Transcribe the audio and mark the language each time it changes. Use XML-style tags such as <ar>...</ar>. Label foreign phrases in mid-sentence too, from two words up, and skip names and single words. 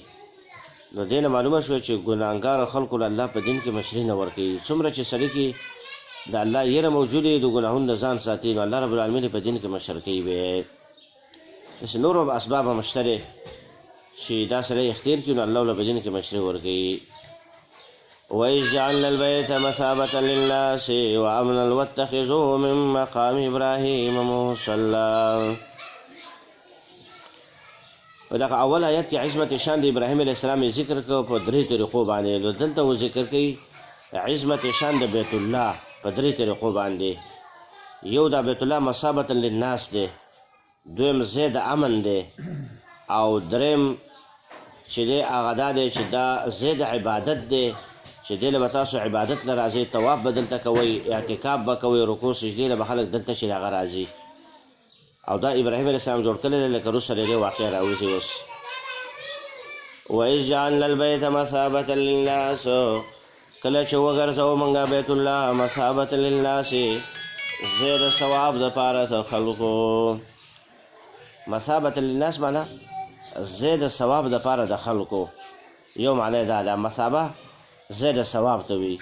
<ps>نو دې نه معلومه شوه چې ګناهګارو خلکو له الله په دین کې مشري نه ورکوي. څومره چې سړي کې د الله یره موجوده وي، د ګناهونو نه ځان ساتي، نو</ps> <ar>الله رب العالمین</ar> <ps>په دین کې مشر کوي. به داسې نورو اسباب هم شته دی چې دا سړی اختیار کړي، نو الله له په دین کې مشري ورکوي.</ps> <ar>وَإِذْ جَعَلْنَا الْبَيْتَ مَثَابَةً لِلنَّاسِ وَأَمْنًا وَاتَّخِذُوا مِن مَّقَامِ إِبْرَاهِيمَ مُصَلًّى.</ar> <ps>په دغه اول آیت کې عظمت شان د ابراهیم</ps> <ar>علیه السلام</ar> <ps>ذکر کوي په درې طریقو باندې، نو دلته و ذکر کوي عظمت شان د بیت الله په درې طریقو باندې. یو دا بیت الله</ps> <ar>مثابة للناس</ar> <ps>دی، دویم ځای د امن دی، او دریم چې دی هغه دا دی چې دا ځای د عبادت دی، چې دی له به تاسو عبادت له راځئ، طواف به دلته کوئ، اعتکاف به کوئ، رکوع سجدې له به خلک دلته چې هغه راځي. او دا ابراهیم</ps> <ar>علیه السلام</ar> <ps>جوړ کړی دی، لکه وروسته د دې واقع راوځي اوس.</ps> <ar>وَإِذْ جَعَلْنَا الْبَيْتَ مَثَابَةً لِلنَّاسِ،</ar> <ps>کله چې وګرځوو موږ بیت الله</ps> <ar>مثابة للناس،</ar> <ps>ځای د ثواب دپاره د خلکو.</ps> <ar>مثابة للناس</ar> <ps>معنا ځای د ثواب دپاره د خلکو، یو معنی دا ده، مثابه ځای د ثواب ته وي.</ps>